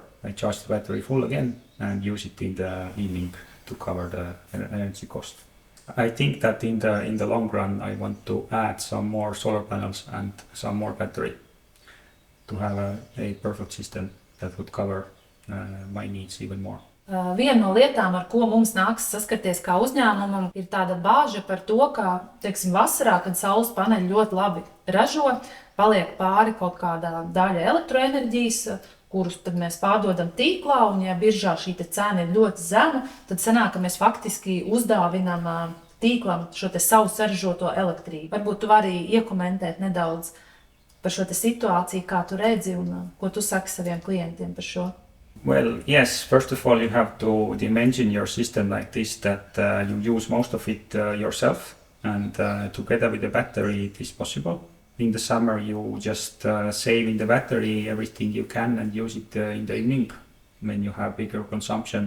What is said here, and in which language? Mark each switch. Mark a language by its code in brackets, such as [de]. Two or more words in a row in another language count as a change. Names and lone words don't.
[en] I charge the battery full again and use it in the evening to cover the energy cost. I think that in the long run I want to add some more solar panels and some more battery to have a perfect system that would cover my needs even more. [lv] Viena no lietām, ar ko mums nāks saskarties kā uzņēmumam, ir tāda bāža par to, ka, teiksim, vasarā, kad saules paneļi ļoti labi ražo, paliek pāri kaut kādā daļa elektroenerģijas, kurus tad mēs pārdodam tīklā, un ja biržā šī cena ir ļoti zema, tad sanāk, ka mēs faktiski uzdāvinām tīklam šo savu saražoto elektrību. Varbūt tu vari iekomentēt nedaudz par šo situāciju, kā tu redzi un ko tu saki saviem klientiem par šo. [en] Well, yes, first of all, you have to dimension your system like this, that you use most of it yourself, and together with the battery it is possible. In the summer you just save in the battery everything you can and use it in the evening when you have bigger consumption.